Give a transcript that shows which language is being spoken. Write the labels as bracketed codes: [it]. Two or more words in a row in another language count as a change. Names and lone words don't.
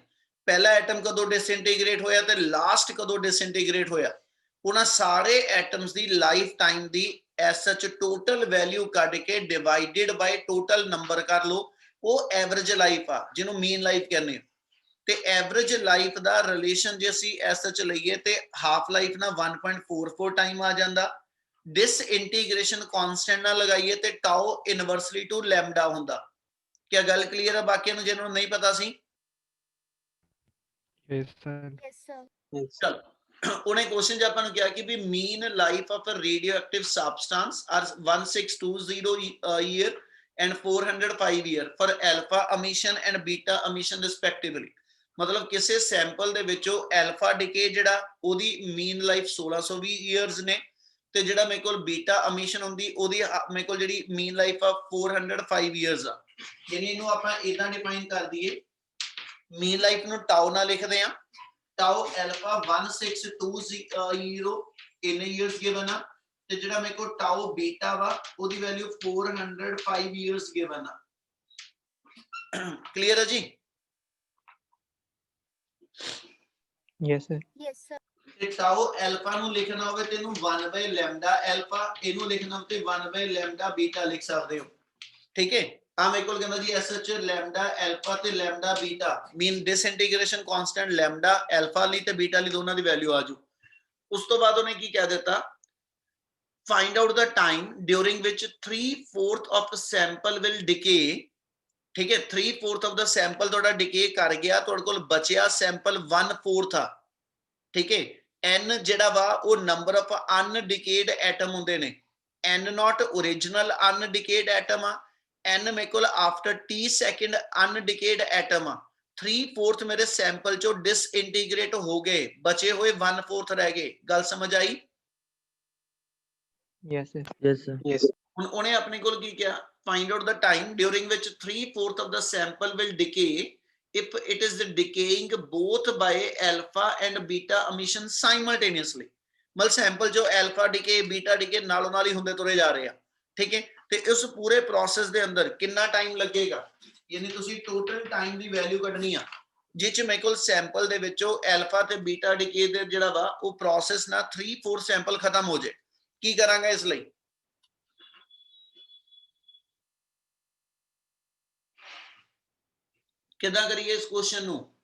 [pa] ਪਹਿਲਾ ਐਟਮ ਕਦੋਂ ਡਿਸਇੰਟੀਗ੍ਰੇਟ ਹੋਇਆ ਤੇ ਲਾਸਟ ਕਦੋਂ ਡਿਸਇੰਟੀਗ੍ਰੇਟ ਹੋਇਆ, ਉਹਨਾਂ ਸਾਰੇ ਐਟਮਸ ਦੀ [en] life time [pa] ਦੀ [en] as such total value [pa] ਕੱਢ ਕੇ [en] divided by total number [pa] ਕਰ ਲਓ, ਉਹ [en] average life [pa] ਆ ਜਿਹਨੂੰ [en] mean life [pa] ਕਹਿੰਦੇ ਆ। ਤੇ [en] average life [pa] ਦਾ ਰਿਲੇਸ਼ਨ ਜੇ ਅਸੀਂ [en] as such [pa] ਲਈਏ ਤੇ [en] half life [pa] ਨਾਲ 1.44 ਟਾਈਮ ਆ ਜਾਂਦਾ, [en] disintegration constant [pa] ਨਾਲ ਲਗਾਈਏ ਤੇ [en] tau inversely to lambda [pa] ਹੁੰਦਾ। ਕੀ ਗੱਲ ਕਲੀਅਰ ਹੈ ਬਾਕੀਆਂ ਨੂੰ ਜਿਹਨਾਂ ਨੂੰ ਨਹੀਂ ਪਤਾ ਸੀ? [en] Yes, sir. Yes, sir. [pa] ਚਲ ਉਹਨੇ ਕੁਐਸਚਨ 'ਚ ਆਪਾਂ ਨੂੰ ਕਿਹਾ ਕਿ ਵੀ [en] mean life of a radioactive substance are 1620 year and 405 year for alpha emission and beta emission respectively। [pa] ਮਤਲਬ ਕਿਸੇ ਸੈਂਪਲ ਦੇ ਵਿੱਚੋਂ [en] alpha decay [pa] ਜਿਹੜਾ ਉਹਦੀ [en] mean life [pa] 1620 ਇਅਰਸ ਨੇ, ਤੇ ਜਿਹੜਾ ਮੇਰੇ ਕੋਲ [en] beta emission [pa] ਹੁੰਦੀ ਉਹਦੀ ਮੇਰੇ ਕੋਲ ਜਿਹੜੀ [en] mean life [pa] ਆ 405 ਇਅਰਸ ਆ। ਯਾਨੀ ਇਹਨੂੰ ਆਪਾਂ ਇਦਾਂ ਡਿਫਾਈਨ ਕਰ ਦਈਏ, [en] mean life [pa] ਨੂੰ ਟਾਓ ਨਾਲ ਲਿਖਦੇ ਆ, [en] tau alpha 1620 in years given [pa] ਆ, ਤੇ ਜਿਹੜਾ ਮੇਰੇ ਕੋਲ [en] tau beta [pa] ਵਾ ਉਹਦੀ [en] value 405 years given [pa] ਆ। ਕਲੀਅਰ ਹੈ ਜੀ? [en] Yes, sir. Yes, sir. [pa] ਤੇ [en] tau alpha [pa] ਨੂੰ ਲਿਖਣਾ ਹੋਵੇ ਤੇ ਇਹਨੂੰ [en] 1 by lambda alpha, [pa] ਇਹਨੂੰ ਲਿਖਣਾ ਹੋਵੇ ਤੇ [en] 1 by lambda beta [pa] ਲਿਖ ਸਕਦੇ ਹੋ। ਠੀਕ ਹੈ, ਆ ਮੇਰੇ ਕੋਲ ਕਹਿੰਦਾ ਜੀ ਐਸ ਐਚ [en] lambda alpha [pa] ਤੇ [en] lambda beta mean disintegration constant lambda alpha [pa] ਲਈ ਤੇ ਬੀਟਾ ਲਈ ਦੋਨਾਂ ਦੀ ਵੈਲਿਊ ਆ ਜੂ। ਉਸ ਤੋਂ ਬਾਅਦ ਉਹਨੇ ਕੀ ਕਹਿ ਦਿੱਤਾ, [en] find out the time during which 3/4 of sample will decay। [pa] ਠੀਕ ਹੈ, [en] 3/4 of the sample [pa] ਤੁਹਾਡਾ ਡਿਕੇ ਕਰ ਗਿਆ, ਤੁਹਾਡੇ ਕੋਲ ਬਚਿਆ ਸੈਂਪਲ 1/4 ਆ। ਠੀਕ ਹੈ, n ਜਿਹੜਾ ਵਾ ਉਹ [en] number of undecayed atom [pa] ਹੁੰਦੇ ਨੇ, [en] n not original undecayed atom [pa] ਆ, n ਮੇਰੇ ਕੋਲ [en] after t second undecayed atom [pa] ਆ। 3/4 ਮੇਰੇ ਸੈਂਪਲ ਚੋਂ ਡਿਸਇੰਟੀਗ੍ਰੇਟ ਹੋ ਗਏ, ਬਚੇ ਹੋਏ 1/4 ਰਹਿ ਗਏ। ਗੱਲ ਸਮਝ ਆਈ? [en] Yes, sir. Yes, sir. Yes. [pa] ਹੁਣ ਉਹਨੇ ਆਪਣੇ ਕੋਲ ਕੀ ਕਿਹਾ, [en] find out the time during which 3/4 of the sample will decay if it is decaying both by alpha and beta emission simultaneously। [pa] ਮਤਲਬ ਸੈਂਪਲ ਜੋ [en] alpha decay beta decay [pa] ਨਾਲੋਂ ਨਾਲ ਹੀ ਹੁੰਦੇ ਤੁਰੇ ਜਾ ਰਹੇ ਆ। ਠੀਕ ਹੈ, ਤੇ ਇਸ ਪੂਰੇ ਪ੍ਰੋਸੈਸ ਦੇ ਅੰਦਰ ਕਿੰਨਾ ਟਾਈਮ ਲੱਗੇਗਾ, ਯਾਨੀ ਤੁਸੀਂ [en] total time [pa] ਦੀ ਵੈਲਿਊ ਕੱਢਣੀ ਆ, ਜਿਹ ਚ ਮੇਰੇ ਕੋਲ ਸੈਂਪਲ ਦੇ ਵਿੱਚੋਂ alpha ਤੇ [en] beta decay [pa] ਦੇ ਜਿਹੜਾ ਵਾ ਉਹ ਪ੍ਰੋਸੈਸ ਨਾਲ 3/4 ਸੈਂਪਲ ਖਤਮ ਹੋ ਜਾਏ। ਕੀ ਕਰਾਂਗਾ ਇਸ ਲਈ? ਕਿੱਦਾਂ ਕਰੀਏ ਇਸ ਕੁਐਸਚਨ ਨੂੰ?